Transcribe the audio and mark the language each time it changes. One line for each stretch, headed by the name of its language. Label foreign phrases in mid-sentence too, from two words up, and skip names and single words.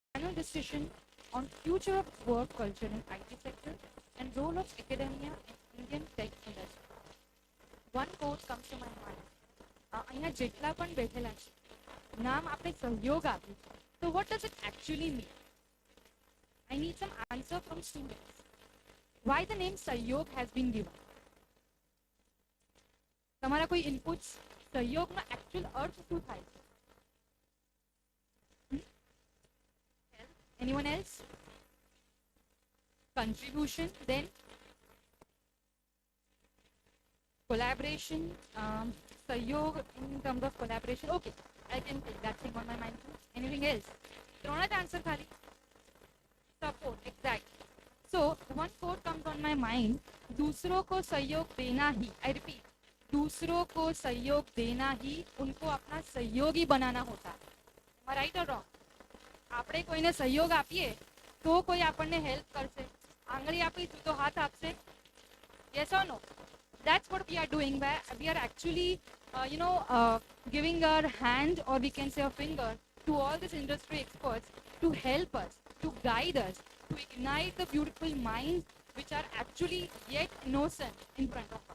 English: panel discussion on future of work culture in IT sector and role of academia in Indian tech industry. One quote comes to my mind.
Gujarati: અહીંયા જેટલા પણ બેઠેલા છે નામ આપણે સહયોગ આપ્યું છે.
English: So what does it actually mean? I need some answer from students. Why the name Sahyog has been given?
Gujarati: તમારા કોઈ ઇનપુટ્સ સહયોગનો actual અર્થ શું થાય છે?
English: Anyone else? Contribution, then collaboration, sahyog in terms of collaboration. Okay, I can take that thing on my mind too. Anything else? Throna answer khali. Support, exactly. So one quote comes on my mind.
Hindi: दूसरों को सहयोग देना ही,
English: I repeat,
Hindi: दूसरों को सहयोग देना ही उनको अपना सहयोगी बनाना होता है.
English: Am I right or wrong?
Gujarati: આપણે કોઈને સહયોગ આપીએ તો કોઈ આપણને હેલ્પ કરશે. આંગળી આપીશું તો હાથ આપશે.
English: Yes or no? That's what we are doing, where we are actually giving our hand, or we can say a finger, to all these industry experts to help us, to guide us, to ignite the beautiful minds which are actually yet innocent in front of us.